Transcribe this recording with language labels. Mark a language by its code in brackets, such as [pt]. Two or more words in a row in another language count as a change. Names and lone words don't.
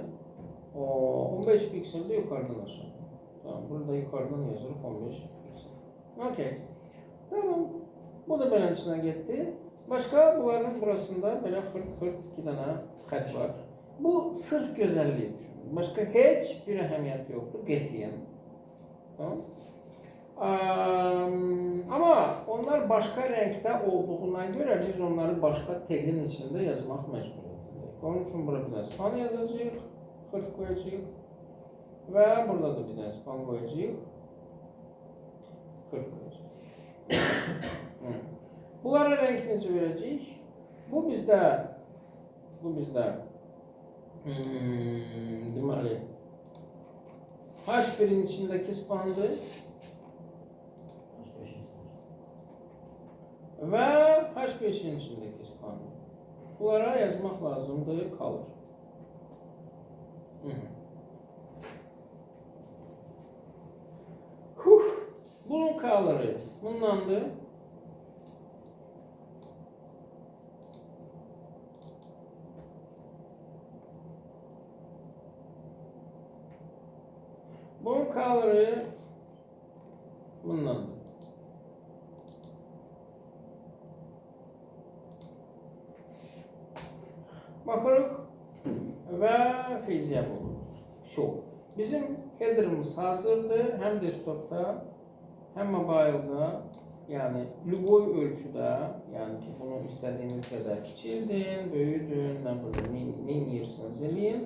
[tr] 15 piksel de yukarıdan aşağı. Tamam, burada yukarıdan yazılır 15 piksel. [az] Okey. Tamam. Bu da beləsinə getdi. [tr] Başka bunların burasında böyle fırt iki tane xət var. Bu sırf güzelliği üçün. [az] Başka heç bir əhəmiyyət yoxdur. Qətiyyən. Tamam. [tr] Ama onlar başka renkte olduğuna göre biz onları başka tagin içinde yazmak mecburiyyətindəyik. [az] Onun için burada bir tane span yazacağıq, xırt koyacağıq ve burada da bir tane span koyacağıq, xırt koyacağıq. Bunlara renk necə verəcəyik? Bu bizdə deməli H1'in içindeki spandır. [tr] Ve H5'in içindeki span. Bunlara yazmak lazımdır, kalır. [az] Bunun K'ları bundandır. Bunun K'ları bundandır. Baxırıq və feyziyyət olur. Bizim header'ımız hazırdır. Həm desktopda, həm mobile'da, yəni любой ölçüdə, yəni ki bunu istədiyiniz qədər kiçildin, böyüdün, nə bilim, min yersiniz eləyin.